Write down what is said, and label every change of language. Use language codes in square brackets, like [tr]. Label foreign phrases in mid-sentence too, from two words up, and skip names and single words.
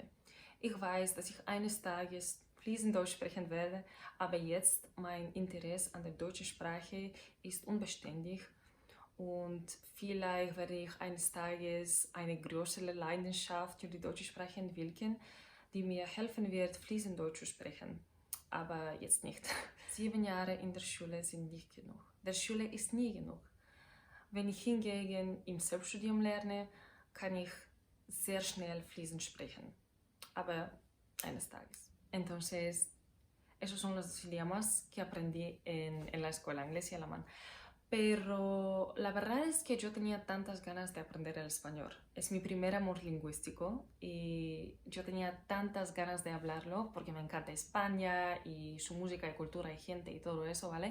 [de] Ich weiß, dass ich eines Tages fließend Deutsch sprechen werde, aber jetzt mein Interesse an der deutschen Sprache ist unbeständig und vielleicht werde ich eines Tages eine größere Leidenschaft für die deutsche Sprache entwickeln, die mir helfen wird, fließend Deutsch zu sprechen. Aber jetzt nicht. 7 Jahre in der Schule sind nicht genug. Der Schule ist nie genug. Wenn ich hingegen im Selbststudium lerne, kann ich sehr schnell fließend sprechen. Aber eines Tages. [es] Entonces, esos son los 2 idiomas que aprendí en la escuela, inglés y alemán. Pero la verdad es que yo tenía tantas ganas de aprender el español. Es mi primer amor lingüístico y yo tenía tantas ganas de hablarlo porque me encanta España y su música y cultura y gente y todo eso, ¿vale?